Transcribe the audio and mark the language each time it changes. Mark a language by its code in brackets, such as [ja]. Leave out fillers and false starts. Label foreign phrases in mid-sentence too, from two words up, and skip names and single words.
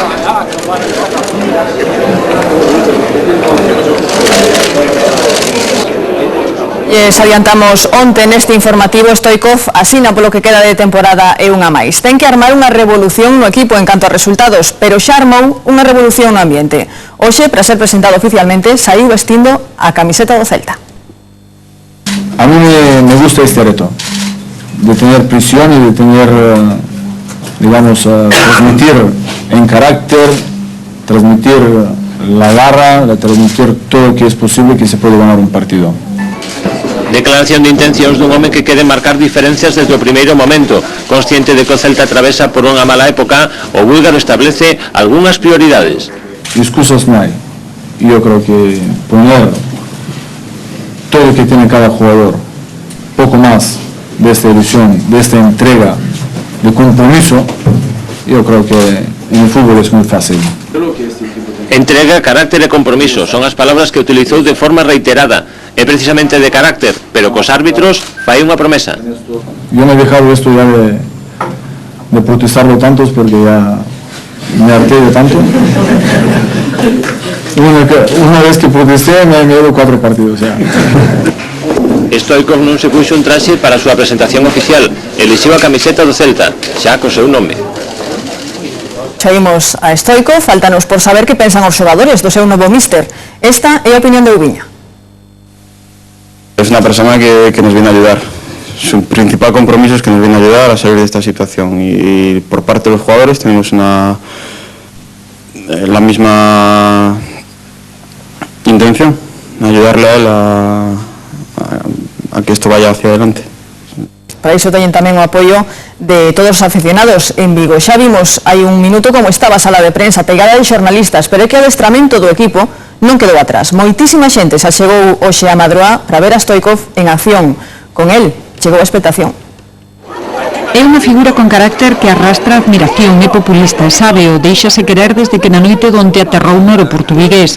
[gl] Adiantamos onte neste informativo, Stoichkov asina polo que queda de temporada e unha máis. Ten que armar unha revolución no equipo en canto a resultados, pero xa armou unha revolución no ambiente. Hoxe, para ser presentado oficialmente, saiu vestindo a camiseta do Celta. [es] A mí me gusta este reto, de tener prisión y de tener, digamos, transmitir en carácter, transmitir la garra, transmitir todo lo que es posible que se puede ganar un partido. [gl] Declaración de intencións dun home que quere marcar diferencias desde o primeiro momento. Consciente de que o Celta atravesa por unha mala época, o búlgaro establece algunhas prioridades. [es] Excusas no hay. Yo creo que poner todo lo que tiene cada jugador, poco más de esta ilusión, de esta entrega, de compromiso, yo creo que en el fútbol es muy fácil. [gl] Entrega, carácter e compromiso son as palabras que utilizou de forma reiterada. É precisamente de carácter, pero cos árbitros fai unha promesa. [es] Yo me he dejado esto ya de protestarlo tantos porque ya me harté de tanto. Una vez que protesté me he ido 4 partidos ya. [gl] Stoichkov non se puxo un traxe para a súa presentación oficial, elixiu a camiseta do Celta, xa co seu nome. Saímos a Stoichkov, faltanos por saber que pensan os xogadores do seu novo míster. Esta é a opinión de Ubiña. [es] Es una persona que nos viene a ayudar. Su principal compromiso es que nos viene a ayudar a salir de esta situación y por parte de los jugadores tenemos la misma intención, ayudarle a él a que esto vaya hacia adelante. [gl] Para iso teñen tamén o apoio de todos os aficionados en Vigo. Xa vimos hai un minuto como estaba a sala de prensa pegada de xornalistas, pero é que o adestramento do equipo non quedou atrás. Moitísima xente se achegou hoxe a Madroa para ver a Stoichkov en acción. Con el chegou a expectación. É unha figura con carácter que arrastra admiración, é populista, sábeo, deixase querer desde que na noite donde aterrou no aeroporto vigués.